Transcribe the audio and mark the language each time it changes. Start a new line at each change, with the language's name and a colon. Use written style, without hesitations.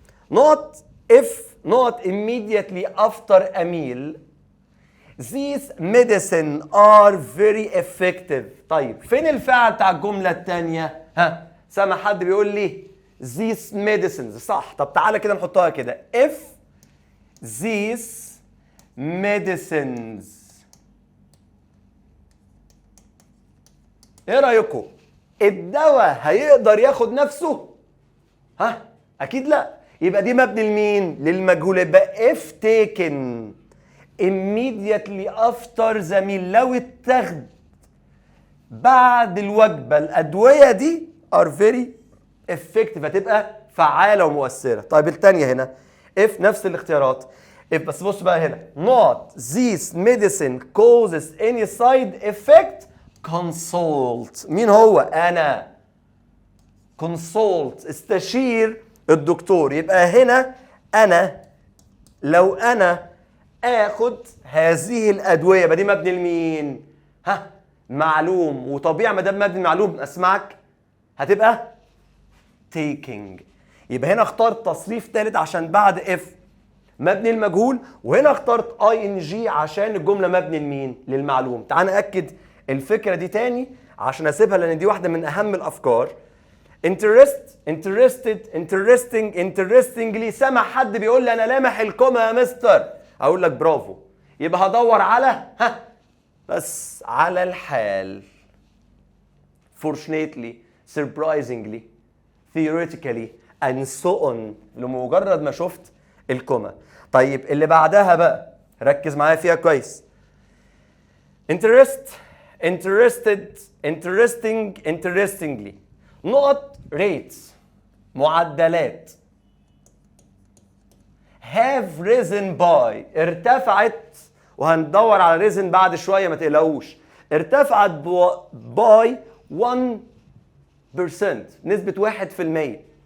English: نقط if نقط immediately after a meal. These medicine are very effective.
Arabic: طيب فين الفعل بتاع الجملة الثانية؟ ها سامع حد بيقول لي
English: these medicines
Arabic: صح. طب تعالى كده نحطها كده if these medicines. ايه رأيكم؟ الدواء هيقدر ياخد نفسه؟ ها اكيد لا. يبقى دي مبني لمين؟ للمجهول. يبقى
English: if taken immediately after the meal
Arabic: لو اتخذ بعد الوجبة الأدوية دي
English: are very effective
Arabic: هتبقى فعالة ومؤثرة. طيب الثانية هنا
English: if
Arabic: نفس الاختيارات
English: if
Arabic: بس بص بقى هنا
English: not this medicine causes any side effect consult.
Arabic: مين هو؟ أنا. consult استشير الدكتور. يبقى هنا أنا لو أنا آخد هذه الأدوية يبقى دي مبني لمين؟ ها معلوم. وطبيعي ما دام مبني معلوم أسمعك هتبقى taking. يبقى هنا اخترت تصريف ثالث عشان بعد if مبني المجهول، وهنا اخترت ing عشان الجملة مبني لمين؟ للمعلوم. تعال نأكد الفكرة دي تاني عشان أسيبها لأن دي واحدة من أهم الأفكار.
English: interest interested interesting interestingly.
Arabic: سمع حد بيقول لي أنا لامح الكومة يا مستر، أقول لك برافو. يبقى هدور على بس على الحال.
English: fortunately surprisingly theoretically and so on
Arabic: لمجرد ما شفت الكومة. طيب اللي بعدها بقى ركز معايا فيها كويس.
English: interest interested interesting interestingly.
Arabic: نقط
English: rates
Arabic: معدلات
English: have risen by
Arabic: ارتفعت، وهندور على risen بعد شوية ما تقلقوش. ارتفعت by 1% نسبة 1%.